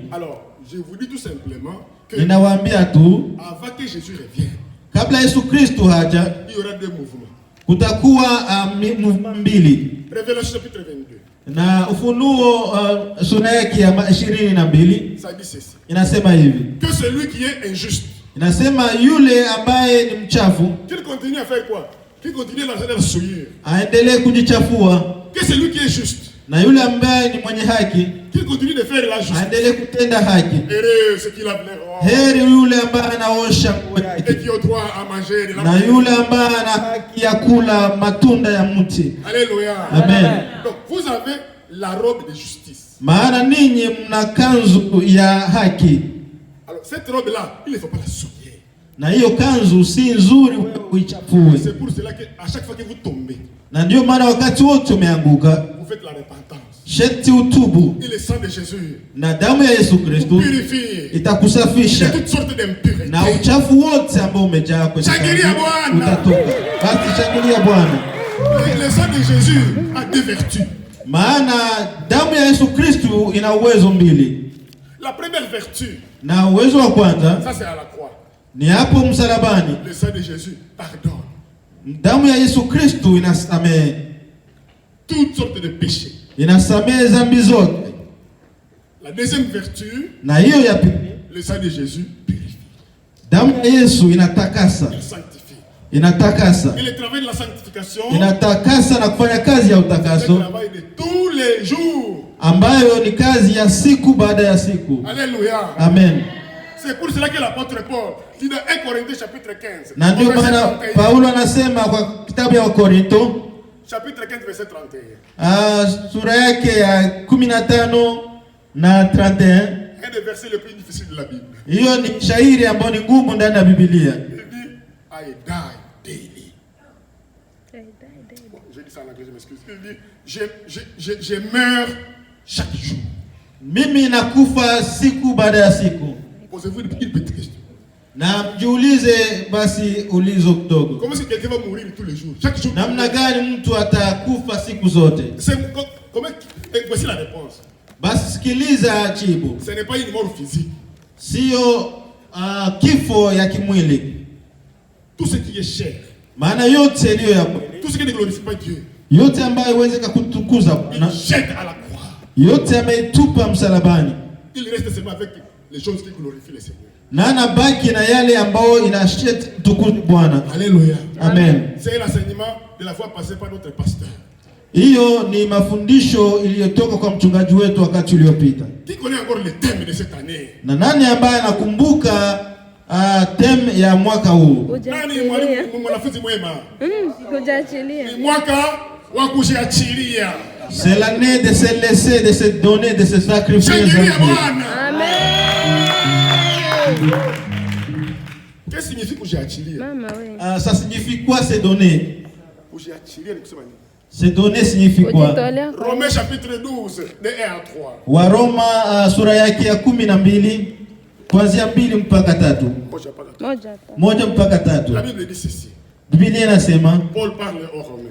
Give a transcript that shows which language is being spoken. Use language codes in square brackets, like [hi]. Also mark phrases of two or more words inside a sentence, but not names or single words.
[fr] Alors, je vous dis tout simplement que [sw] ninawaambia tu [fr] avant que Jésus revienne, [sw] kabla Yesu Kristo haja, [fr] il y aura deux mouvements. [sw] Kutakuwa mouvement mbili. [fr] Révélation chapitre 22. [sw] Na Ufunuo sura yake ya 22 [fr] ça dit ceci. [sw] Inasema hivi. [fr] Que celui qui est injuste. [sw] Inasema yule ambaye ni mchafu. [fr] Qu'il continue à faire quoi? Qu'il continue à la souillure. [sw] Aendelee kujichafua. [fr] Que celui qui est juste. [sw] Na yule ambaye ni mwenye haki. [fr] Qu'il continue de faire la justice. [sw] Aendelee kutenda haki. [fr] Heureux ceux qui lavent leurs robes. [sw] Heri yule ambaye anaosha nguo yake. [fr] Et qui ont droit à manger de la [sw] na yule ambaye ana haki ya kula matunda ya mti. [fr] Alléluia. [sw] Amen. [fr] Donc vous avez la robe de justice. [sw] Maana ninyi mna kanzu ya haki. [fr] Alors cette robe là, il ne faut pas la souiller. [sw] Na hiyo kanzu si nzuri wewe uichafue. [fr] C'est pour cela que à chaque fois que vous tombez, [sw] na ndio maana wakati wote umeanguka, [fr] vous faites la repentance. [sw] Sheti utubu. [fr] Et le sang de Jésus, [sw] na damu ya Yesu Kristo itakusafisha [fr] toutes sortes d'impuretés. [sw] na uchafu wote ambao umejaa kwa Shangilia Bwana. utatoka. Basi shangilia Bwana. [fr] Le sang de Jésus a deux vertus. [sw] Maana damu ya Yesu Kristo ina uwezo mbili. [fr] La première vertu, [sw] na uwezo wa kwanza, [fr] ça c'est à la croix. [sw] Ni hapo msalabani. [fr] Le sang de Jésus pardonne. [sw] Damu ya Yesu Kristo inasamehe [fr] toutes sortes de péchés. [sw] Inasamehe dhambi zote. [fr] La deuxième vertu, [sw] na hiyo ya pili, [fr] le sang de Jésus purifie. [sw] Damu ya Yesu inatakasa. [fr] Il sanctifie. [sw] Inatakasa. [fr] Et le travail de la sanctification, [sw] inatakasa na kufanya kazi ya utakaso. [fr] Le travail de tous les jours. [sw] Ambayo ni kazi ya siku baada ya siku. [fr] Alléluia. [sw] Amen. [fr] C'est pour cela que l'apôtre Paul dit dans 1 Corinthiens chapitre 15. [sw] Na ndio maana Paulo anasema kwa kitabu ya Korinto [fr] chapitre 15 verset 31. [sw] Sura yake ya 15 na 31. [fr] Un des versets les plus difficiles de la Bible. [sw] Hiyo ni shairi ambayo ni ngumu ndani ya Biblia. [fr] Il dit [en] I die daily. [fr] Bon, je dis ça en anglais, je m'excuse. Il dit je meurs chaque jour. [sw] Mimi nakufa siku baada ya siku. [fr] Posez-vous une petite question. [sw] Na mjiulize basi ulizo kidogo. [fr] Comment est-ce que quelqu'un va mourir tous les jours? Chaque jour. [sw] Namna gani mtu atakufa siku zote? [fr] Comment voici la réponse. [sw] Basi sikiliza jibu. [fr] Ce n'est pas une mort physique. [sw] Sio kifo ya kimwili. [fr] Tout ce qui est chair. [sw] Maana yote ndiyo ya mwili. [fr] Tout ce qui ne glorifie pas Dieu. [sw] Yote ambayo iweze kukutukuza Bwana. [fr] Il jette à la croix. [sw] Yote ameitupa msalabani. [fr] Il reste seulement avec les choses qui glorifient le Seigneur. [sw] Na anabaki na yale ambayo inashete tukufu Bwana. [fr] Alléluia. [sw] Amen. [fr] C'est l'enseignement de la fois passée par notre pasteur. [sw] Hiyo ni mafundisho iliyotoka kwa mchungaji wetu wakati uliopita. [fr] Qui connaît encore le thème de cette année? [sw] Na nani ambaye anakumbuka theme ya mwaka huu? Nani mwanafunzi mwema? Kujiachilia. Ni mwaka wa kujiachilia. [fr] C'est l'année de se laisser, de se donner, de se sacrifier. Amen. Qu'est-ce que signifie kujiachilia? [sw] Mama wewe. [fr] Ça signifie quoi se donner? [sw] Kujiachilia ni kusema nini? [fr] Se donner signifie quoi? Romains chapitre 12 de 1 à 3. [sw] Waroma sura yake ya 12 kuanzia 2 mpaka 3. Moja mpaka 3. [fr] La Bible dit ceci. [sw] Biblia inasema, [fr] Paul parle aux Romains.